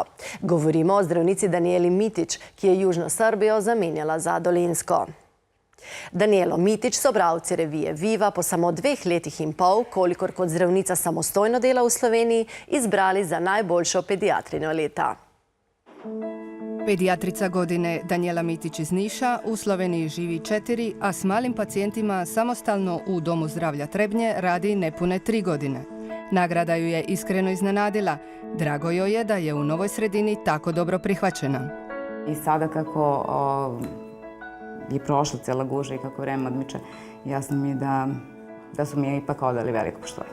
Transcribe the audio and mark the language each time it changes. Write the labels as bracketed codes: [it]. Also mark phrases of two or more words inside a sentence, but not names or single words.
[sl] Govorimo o zdravnici Danijeli Mitić, ki je Južno Srbijo zamenjala za Dolenjsko. Danijelo Mitić so bralci revije Viva po samo 2 letih in pol, kolikor kot zdravnica samostojno dela v Sloveniji, izbrali za najboljšo pediatrinjo leta. [hr] Pedijatrica godine Danijela Mitić iz Niša u Sloveniji živi 4, a s malim pacijentima samostalno u Domu zdravlja Trebnje radi nepune 3 godine. Nagrada ju je iskreno iznenadila. Drago joj je da je u novoj sredini tako dobro prihvaćena. [sr] I sada kako je prošla cijela guža i kako vreme odmiče, jasno mi je da su mi ipak odali veliko poštovanje.